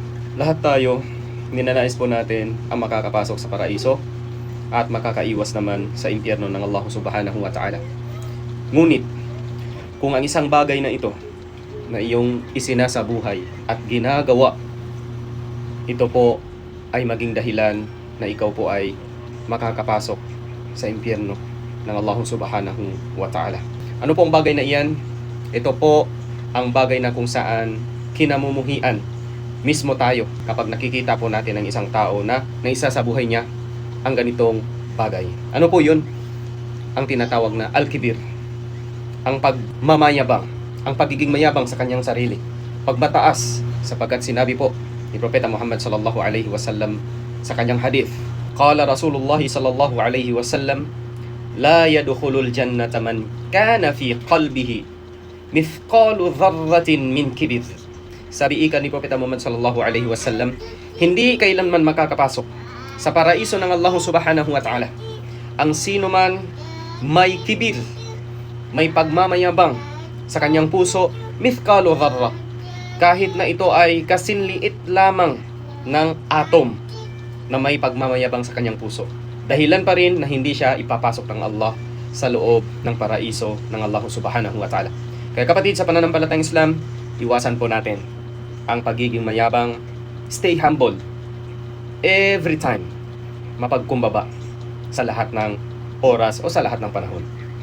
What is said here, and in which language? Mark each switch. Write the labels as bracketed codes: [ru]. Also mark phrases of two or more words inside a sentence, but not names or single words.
[tl] Lahat tayo, ninanais po natin ang makakapasok sa paraiso at makakaiwas naman sa impyerno ng [ar] الله سبحانه وتعالى. [tl] Ngunit, kung ang isang bagay na ito na iyong isinasabuhay at ginagawa, ito po ay maging dahilan na ikaw po ay makakapasok sa impyerno ng [ar] الله سبحانه وتعالى. [tl] Ano po ang bagay na iyan? Ito po ang bagay na kung saan kinamumuhian mismo tayo kapag nakikita po natin ang isang tao na naisa sa buhay niya ang ganitong bagay. Ano po yun? Ang tinatawag na al-kibir. Ang pagmamayabang, ang pagiging mayabang sa kanyang sarili. Pagmataas, sapagkat sinabi po ni Propeta Muhammad [ar] صلى الله عليه وسلم [tl] sa kanyang hadith. [ar] قال رسول الله صلى الله عليه وسلم لا يدخل الجنة من كان في قلبه مثقال ذرة من كبر. [tl] Sabi ika ni Propeta Muhammad [ar] صلى الله عليه وسلم, [tl] hindi kailanman makakapasok sa paraiso ng [ar] الله سبحانه وتعالى [tl] ang sino man may kibir, may pagmamayabang sa kanyang puso, [ar] مثقال ذرة, [tl] kahit na ito ay kasinliit lamang ng atom na may pagmamayabang sa kanyang puso. Dahilan pa rin na hindi siya ipapasok ng Allah sa loob ng paraiso ng [ar] الله سبحانه وتعالى. [tl] Kaya kapatid, sa pananampalatayang Islam, iwasan po natin ang pagiging mayabang. [en] Stay humble every time, [tl] mapagkumbaba sa lahat ng oras o sa lahat ng panahon.